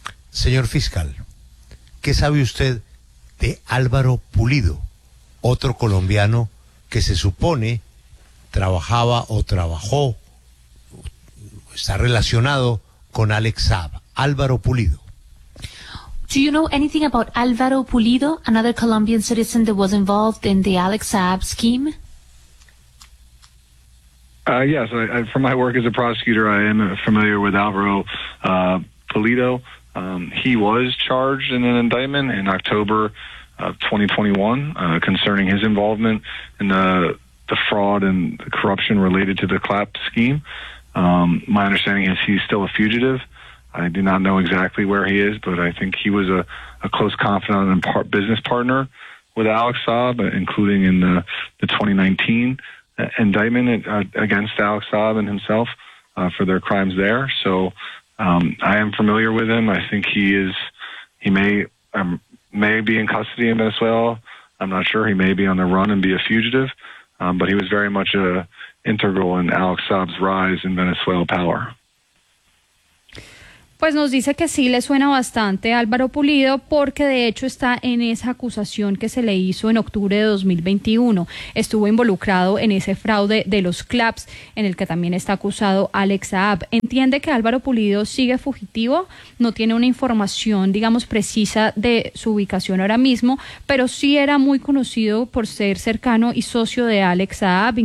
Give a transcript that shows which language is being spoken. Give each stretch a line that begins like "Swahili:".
Spanish: Señor fiscal, ¿qué sabe usted de Álvaro Pulido, otro colombiano que se supone trabajaba o trabajó, está relacionado con Alex Saab, Álvaro Pulido?
English: Do you know anything about Álvaro Pulido, another Colombian citizen that was involved in the Alex Saab scheme? Yes, I, from my work as a prosecutor, I am familiar with Álvaro Pulido. He was charged in an indictment in October of 2021 concerning his involvement in the fraud and the corruption related to the CLAP scheme. My understanding is he's still a fugitive. I do not know exactly where he is, but I think he was a close confidant and business partner with Alex Saab, including in the 2019 indictment against Alex Saab and himself for their crimes there. So I am familiar with him. I think he may be in custody in Venezuela. I'm not sure. He may be on the run and be a fugitive. But he was very much integral in Alex Saab's rise in Venezuelan power.
Spanish: Pues nos dice que sí le suena bastante Álvaro Pulido, porque de hecho está en esa acusación que se le hizo en octubre de 2021. Estuvo involucrado en ese fraude de los claps, en el que también está acusado Alex Saab. Entiende que Álvaro Pulido sigue fugitivo, no tiene una información, digamos, precisa de su ubicación ahora mismo, pero sí era muy conocido por ser cercano y socio de Alex Saab.